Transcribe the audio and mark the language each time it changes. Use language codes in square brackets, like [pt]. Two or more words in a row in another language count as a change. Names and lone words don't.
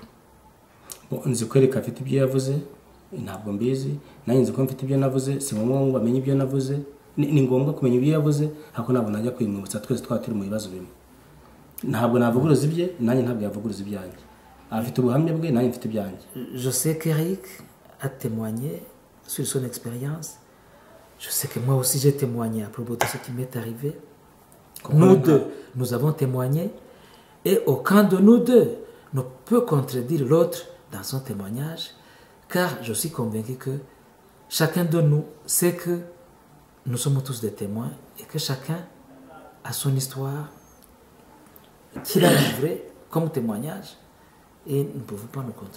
[rw] nzi ko Eric afite ibyo yavuze, ntabwo mbizi, nanjye nzi ko mfite ibyo navuze, si ngombwa ngo amenye ibyo navuze. Ni ngombwa kumenya ibyo yavuze, ariko ntabwo najya kwimwibutsa, twese turi mu bibazo bimwe. ntabwo navuguruza ibye, nanjye ntabwo yavuguruza ibyanjye. afite ubuhamya bwe, nanjye mfite ibyanjye. [fr] Je sais qu'Eric a témoigné sur son expérience. Je sais que moi aussi j'ai témoigné à propos de ce qui m'est arrivé. Nous deux, nous avons témoigné et aucun de nous deux ne peut contredire l'autre dans son témoignage, car je suis convaincu que chacun de nous sait que nous sommes tous des témoins et que chacun a son histoire qu'il a livrée comme témoignage et nous ne pouvons pas nous contredire.